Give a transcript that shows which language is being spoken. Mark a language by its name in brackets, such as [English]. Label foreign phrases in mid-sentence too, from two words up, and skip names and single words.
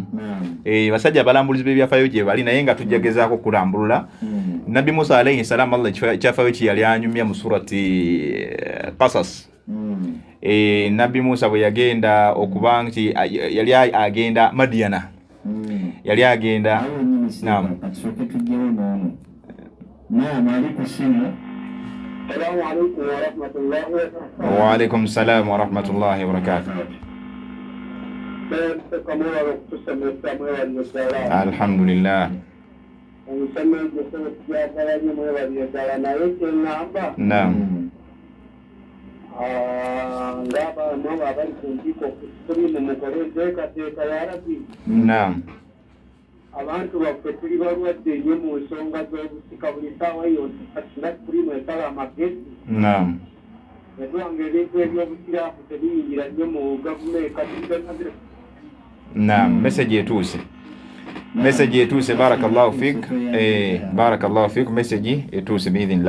[Ganda] Basajja balambulizi b'ebyafayo gye bali naye nga tujjagezaako kulambulula. Nabi Musa [Arabic] عليه السلام [Ganda] Allah kyafayo kye yali anyumya mu [Arabic] سورة القصص. [Ganda] Nabi Musa bwe yagenda okuba nti yali agenda Madiana. Yali agenda. Naam. [Arabic] وعليكم السلام ورحمة الله وبركاته. الحمد لله. [Ganda] Naam. Naam. Abantu baffe tuli balwadde nnyo mu nsonga z'obusika buli ssaawa yonna kati nga tuli mwetala amagezi. Naam. Netwanga ebintu eby'obusiraamu tebiyingira nnyo mu gavumenti kati. Naam, message etuuse. Message etuuse, [Arabic] بارك الله فيك. بارك الله فيك, [Ganda] message etuuse biidhinillah.